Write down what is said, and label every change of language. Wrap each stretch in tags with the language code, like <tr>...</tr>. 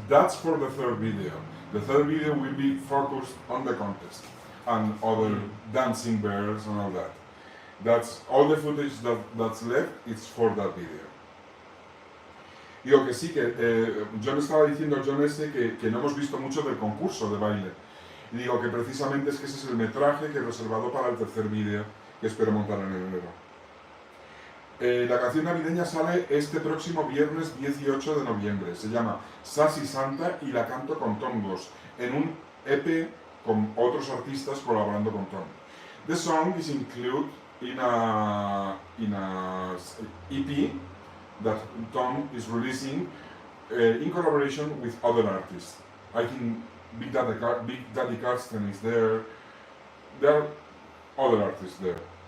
<en>That's for the third video. The third video will be focused on the contest and other dancing bears and all that. That's all the footage that's left. It's for that video.</en> <es>Digo que sí, que John estaba diciendo, John S., que no hemos visto mucho del concurso de baile. Y digo que precisamente es que ese es el metraje que he reservado para el tercer vídeo que espero montar en enero. La canción navideña sale este próximo viernes 18 de noviembre. Se llama Sassy Santa y la canto con Tom Goss en un EP con otros artistas colaborando con Tom.</es> <en>The song is included in a EP that Tom is releasing in collaboration with other artists. I think Big Daddy Carsten is there. There are other artists there.</en>